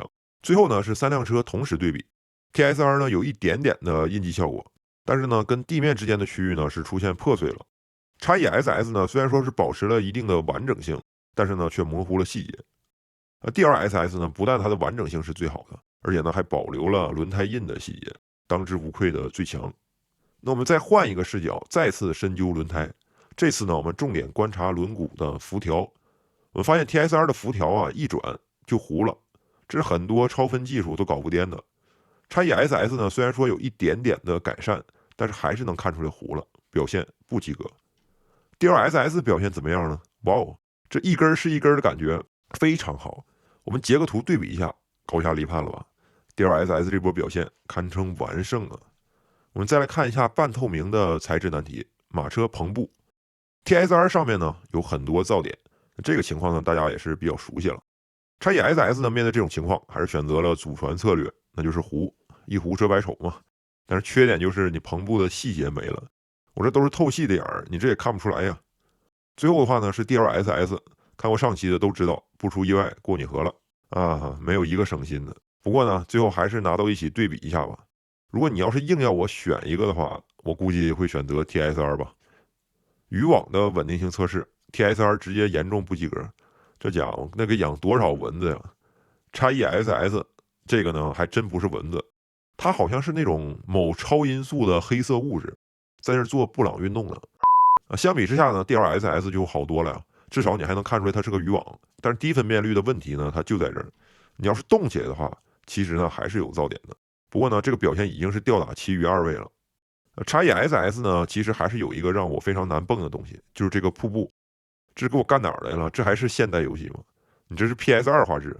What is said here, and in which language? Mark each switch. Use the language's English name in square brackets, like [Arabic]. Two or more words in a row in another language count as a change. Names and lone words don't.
[Chinese] 最後呢是3輛車同时對比 ，TSR 呢有一點點的印記效果，但是呢跟地面之間的區域呢是出現破碎了。XESS 呢雖然說是保持了一定的完整性，但是呢卻模糊了細節。DLSS 呢不但它的完整性是最好的，而且呢還保留了輪胎印的細節，当之无愧的最強。那我們再換一個視角，再次深究輪胎。這次呢我們重點觀察輪毂的輻條。我們發現 TSR 的輻條啊一轉就糊了，這是很多超分技術都搞不掂的。XESS 呢雖然說有一點點的改善，但是還是能看出來糊了，表現不及格。DLSS 表現怎麼樣呢？哇哦，這一根是一根的感覺非常好。我們截個圖對比一下，高下立判了吧？ DLSS 這波表現堪稱完勝啊！我們再來看一下半透明的材質難題，馬車篷布。TSR 上面呢有很多噪點。這個情況呢，大家也是比較熟悉了。XESS 呢，面對這種情況，還是選擇了祖傳策略，那就是糊，一糊遮百醜嘛。但是缺點就是你篷布的細節沒了，我這都是透細的眼兒，你這也看不出來呀。最後的話呢，是 DLSS， 看過上期的都知道，不出意外過你河了啊，沒有一個省心的。不過呢，最後還是拿到一起對比一下吧。如果你要是硬要我選一個的話，我估計會選擇 TSR 吧。漁網的穩定性測試。TSR 直接嚴重不及格，這家伙那個養多少蚊子呀 ？XESS 這個呢還真不是蚊子，它好像是那種某超音速的黑色物質，在這做布朗運動呢。相比之下呢 ，DLSS 就好多了呀，至少你還能看出來它是個漁網。但是低分辨率的問題呢，它就在這兒，你要是動起來的話，其實呢還是有噪點的。不過呢，這個表現已經是吊打其余二位了。XESS 呢，其實還是有一個讓我非常難蹦的東西，就是這個瀑布。這給我幹哪兒來了？這還是現代遊戲嗎？你這是 PS2 畫質啊？